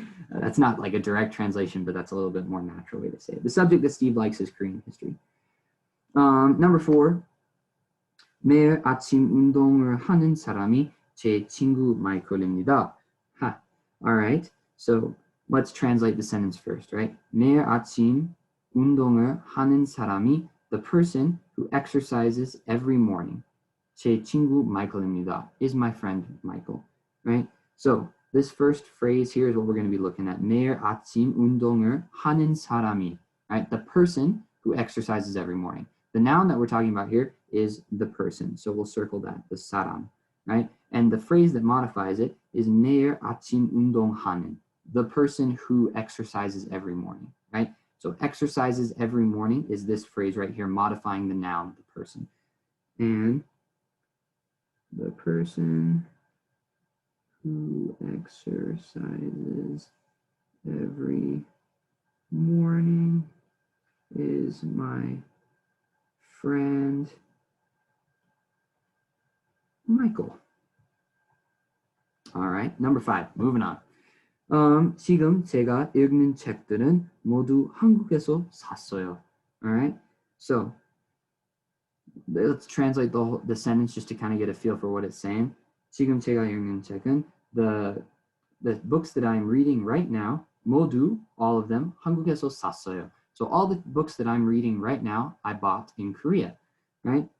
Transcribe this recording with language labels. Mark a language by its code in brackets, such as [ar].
[en] That's not like a direct translation, but that's a little bit more natural way to say it. The subject that Steve likes is Korean history. [ko] Number 4, 매일 아침 운동을 하는 사람이 제 친구 마이클입니다. [en] All right, so let's translate the sentence first, right? [ko] 매일 아침 운동을 하는 사람이, [en] the person who exercises every morning. [ko] 제 친구 마이클입니다, [en] is my friend Michael, right? So this first phrase here is what we're going to be looking at. [ko] 매일 아침 운동을 하는 사람이, [en] right? The person who exercises every morning. The noun that we're talking about here is the person. So we'll circle that, the saram, right? And the phrase that modifies it is [ko] 매일 아침 운동하는, [en] the person who exercises every morning, right? So exercises every morning is this phrase right here, modifying the noun, the person. And the person who exercises every morning is my friend Michael. All right, number 5, moving on. [ko] 지금 제가 읽는 책들은 모두 한국에서 샀어요. [en] All right, so let's translate the sentence just to kind of get a feel for what it's saying. [ko] 지금 제가 읽는 책은 [en] the books that I'm reading right now, [ko] 모두, [en] all of them, [ko] 한국에서 샀어요. [en] So all the books that I'm reading right now, I bought in Korea, right?